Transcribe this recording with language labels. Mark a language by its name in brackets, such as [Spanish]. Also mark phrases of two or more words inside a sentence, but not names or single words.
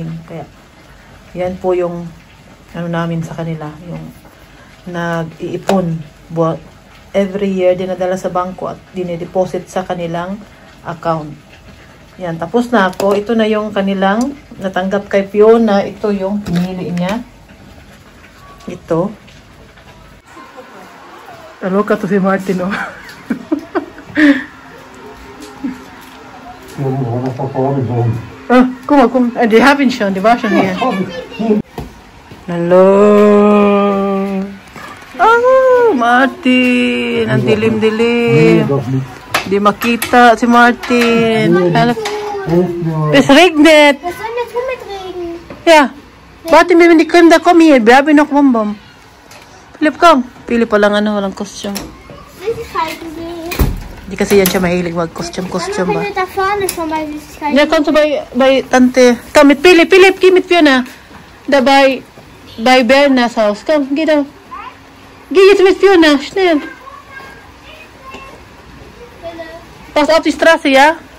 [Filipino] Kaya yan po yung ano namin sa kanila, yung nag-iipon [English] every year, [Filipino] dinadala sa bangko at dinideposit sa kanilang account. Yan, tapos na ako. Ito na yung kanilang natanggap kay Fiona. Ito yung pinili niya. Ito. Aloka to si Martin, oh. [German] Komm. Die haben schon, die war schon hier. [Filipino] Hello. Oh, Martin. Ang dilim-dilim. Di makita si Martin. [German] Es regnet. Was soll denn jetzt mit Regen? Ja. Warte, wir die Kinder kommen hier. Wir haben noch Bonbon. Philip, komm. [Filipino] Philip, walang costume. [German] Süßigkeiten sehen. [Filipino] Di kasi yan siya mahilig mag-costume ba? [German] Wir sind da vorne schon bei Süßigkeiten. Ja, kommst du bei Tante. Komm mit Philip. Philip, geh mit Fiona. Da bei Bernas Haus. Komm, geh da. Geh jetzt mit Fiona. Schnell. Pass auf die Straße, ja?